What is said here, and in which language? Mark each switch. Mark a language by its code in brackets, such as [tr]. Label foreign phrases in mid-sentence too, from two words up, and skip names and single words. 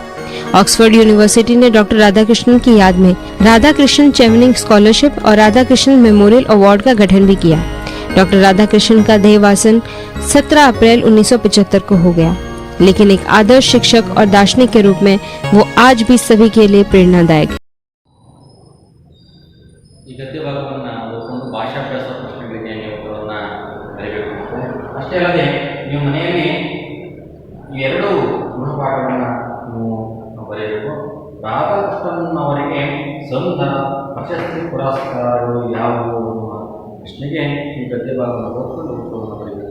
[hi] ऑक्सफोर्ड यूनिवर्सिटी ने डॉक्टर राधाकृष्णन की याद में राधाकृष्णन चेवनिंग स्कॉलरशिप और राधाकृष्णन मेमोरियल अवार्ड का गठन भी किया। डॉक्टर राधाकृष्णन का देहवासन 17 अप्रैल 1975 को हो गया, लेकिन एक आदर्श शिक्षक और दार्शनिक के रूप में वो आज भी सभी के लिए प्रेरणादायक है। [kn] ಈ ಗದ್ಯ ಭಾಗವನ್ನು ಓದ್ಕೊಂಡು ಭಾಷಾಭ್ಯಾಸ ಪ್ರಶ್ನೆಗಳಿಗೆ ನೀವು ಉತ್ತರವನ್ನು ಬರೀಬೇಕು. ಅಷ್ಟೇ ಅಲ್ಲದೆ ನೀವು ಮನೆಯಲ್ಲಿ ಈ 2 ಗೃಹಪಾಠಗಳನ್ನು ನೀವು ಬರೆಯಬೇಕು. ರಾಧಾಕೃಷ್ಣನ್ ಅವರಿಗೆ ಸಂಘ ಪ್ರಶಸ್ತಿ ಪುರಸ್ಕಾರಗಳು ಯಾವುವು ಅನ್ನುವ ಪ್ರಶ್ನೆಗೆ ಈ ಗದ್ಯ ಭಾಗವನ್ನು ಓದ್ಕೊಂಡು ಉತ್ತರವನ್ನು ಬರೀಬೇಕು.